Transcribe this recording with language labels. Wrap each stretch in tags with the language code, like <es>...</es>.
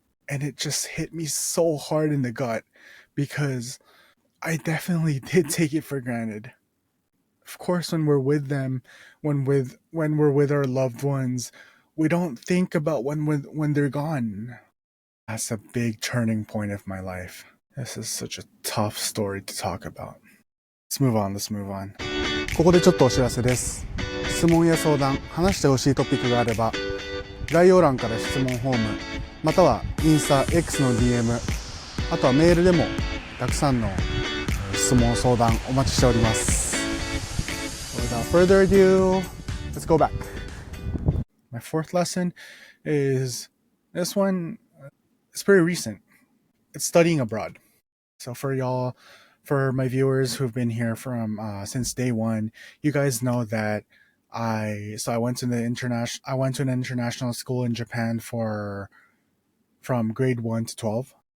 <en>And it just hit me so hard in the gut, because I definitely did take it for granted. Of course, when we're with them, when we're with our loved ones, we don't think about when they're gone. That's a big turning point of my life. This is such a tough story to talk about. Let's move on.</en> <ja>ここでちょっとお知らせです。質問や相談、話してほしいトピックがあれば、概要欄から質問フォーム、またはインスタ X の DM、あとはメールでもたくさんの質問相談お待ちしております。</ja> <en>Without further ado, let's go back. My fourth lesson is this one. It's pretty recent. It's studying abroad. So for my viewers who've been here from since day one, you guys know that I went to an international school in Japan from grade 1 to 12.</en>